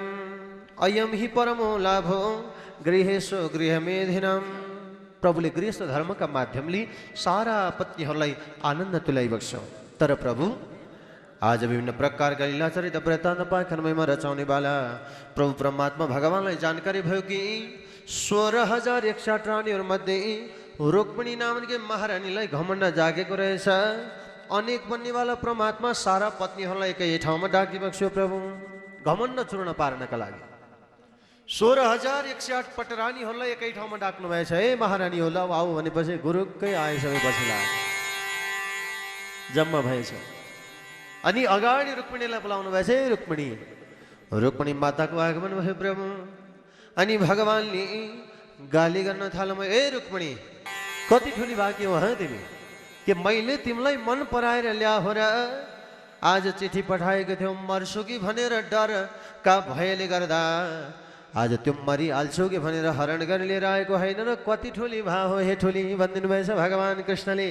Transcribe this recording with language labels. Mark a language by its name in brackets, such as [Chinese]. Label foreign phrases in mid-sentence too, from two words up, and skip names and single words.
[Sanskrit] अयम हि परमो लाभो गृहेशो गृहमेधिनम। [Nepali] प्रभुले गृहस्थ धर्मका माध्यमले सारा पत्नीहरूलाई आनन्द तुल्याइबक्छ। तर प्रभु आज विभिन्न प्रकारका लीलाचरित वृत्तान्त पाखनमयमा रचाउनेवाला प्रभु परमात्मा भगवानलाई जानकारी भयो कि 16,108 रानीहरूमध्ये रुक्मिणी नामकी महारानीलाई घमण्ड जागेको रहेछ। अनेक बन्नेवाला परमात्मा सारा पत्नीहरूलाई एकै ठाउँमा डाकिबक्स्यो प्रभु घमण्ड चूर्ण पार्नका लागि। 16,108 पटरानीहरूलाई एकै ठाउँमा डाक्नु भएछ। हे महारानी होला आऊ भनेपछि गुरुकै आए सबै पछि लाग्यो जम्मा भएछ। अनि अगाडि रुक्मिणीलाई बोलाउनु भएछ। हे रुक्मिणी रुक्मिणी माताको आगमन भयो प्रभु। अनि भगवानले गाली गर्न थाल्नु। ए रुक्मिणी कति ठुली बाँकी हो तिमी के मैले तिमीलाई मन पराएर ल्या हो र आज चिठी पठाएको थियौ मर्छु कि भनेर डरका भयले गर्दा आज त्यो मरिहाल्छौ कि भनेर हरण गरेर लिएर आएको होइन र कति ठुली भा हो हे ठुली भनिदिनु भएछ भगवान् कृष्णले।